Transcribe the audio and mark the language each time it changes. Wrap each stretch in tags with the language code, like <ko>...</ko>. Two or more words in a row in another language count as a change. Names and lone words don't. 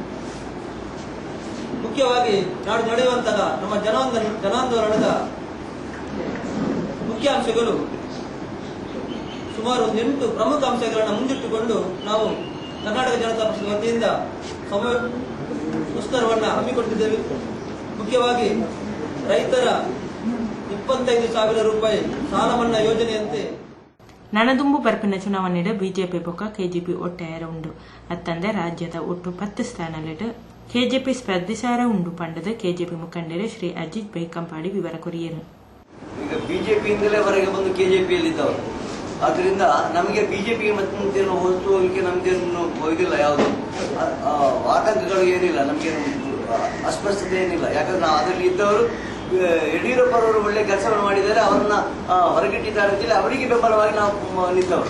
<kn>ಮುಖ್ಯವಾಗಿ ನಾಡು ನಡೆಯುವಂತಹ ನಮ್ಮ ಜನಾಂದೋಲನದ ಮುಖ್ಯ ಅಂಶಗಳು ಸುಮಾರು 8 ಪ್ರಮುಖ ಅಂಶಗಳನ್ನು ಮುಂದಿಟ್ಟುಕೊಂಡು ನಾವು ಕರ್ನಾಟಕ ಜನತಾ ಪಕ್ಷದ ವತಿಯಿಂದ ಮುಷ್ಕರವನ್ನು ಹಮ್ಮಿಕೊಂಡಿದ್ದೇವೆ. ಮುಖ್ಯವಾಗಿ ರೈತರ 25,000 ರೂಪಾಯಿ ಸಾಲ ಮನ್ನಾ ಯೋಜನೆಯಂತೆ</kn> <tcy>ನನದುಂಬು ಬರ್ಪಿನ ಚುನಾವಣೆಡು ಬಿಜೆಪಿ ಬೊಕ್ಕ ಕೆಜೆಪಿ ಒಟ್ಟಾಯರ ಉಂಡು. ಅತ್ತಂದೆ ರಾಜ್ಯದ ಒಟ್ಟು 10 ಸ್ಥಾನಲಿಡು ಕೆಜೆಪಿ ಸ್ಪರ್ಧಿಸಾರ ಉಂಡು ಪಂಡದ ಕೆಜೆಪಿ ಮುಖಂಡರು ಶ್ರೀ ಅಜಿತ್ ಬೈಕಂಪಾಡಿ ವಿವರ ಕೊರಿಯರು.</tcy> <kn>ಈಗ ಬಿಜೆಪಿಯಿಂದಲೇ ಹೊರಗೆ ಬಂದು ಕೆಜೆಪಿಯಲ್ಲಿದ್ದವರು. ಆದ್ರಿಂದ ನಮಗೆ ಬಿಜೆಪಿಗೆ ಮತ್ತೆ ಹೋಲಿಕೆ ನಮ್ದೇನು ಇದಿಲ್ಲ, ಯಾವುದು ಆತಂಕಗಳು ಏನಿಲ್ಲ, ನಮ್ಗೇನು ಅಸ್ಪಷ್ಟತೆ ಏನಿಲ್ಲ. ಯಾಕಂದ್ರೆ ನಾವು ಅದರಲ್ಲಿ ಇದ್ದವರು ಯಡಿಯೂರಪ್ಪರವರು ಒಳ್ಳೆ ಕೆಲಸವನ್ನು ಮಾಡಿದ್ದಾರೆ, ಅವರನ್ನ ಹೊರಗಿಟ್ಟಿದ್ದಾರೆ ಅಂತೇಳಿ ಅವರಿಗೆ ಬೆಂಬಲವಾಗಿ ನಾವು ನಿಂತವರು.</kn>